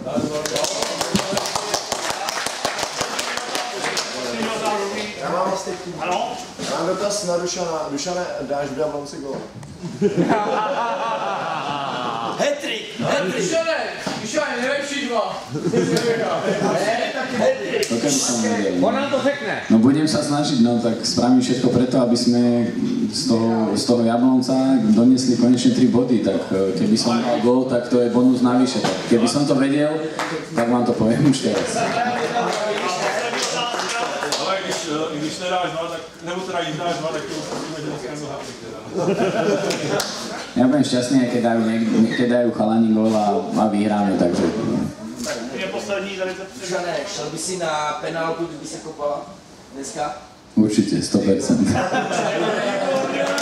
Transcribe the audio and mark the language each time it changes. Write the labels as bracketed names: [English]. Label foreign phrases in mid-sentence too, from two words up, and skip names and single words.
[Czech] Ano? Já mám dotaz na Dušana. Dušane, dáš v Jablonci gól? Hat-trick! Dušane, nejlepší 2. On nám to řekne. [Slovak] No budem sa snažiť, no tak spravím všetko preto, aby sme z toho Jablonca doniesli konečne 3 body, tak keby som mal gól, tak to je bonus navyše. Tak keby som to vedel, tak vám to poviem už teraz. [Czech] Když nedáš 2, tak, nebo teda když dáš 2, tak to musíme, že dneska nebyl hat-trick teda. [Slovak] Ja budem šťastný, keď dajú chalani gól a vyhráme, takže... [Czech] Je poslední tady to. Dušane, šel by si na penálku, kdyby se kopala dneska? [Slovak] Určite, 100%.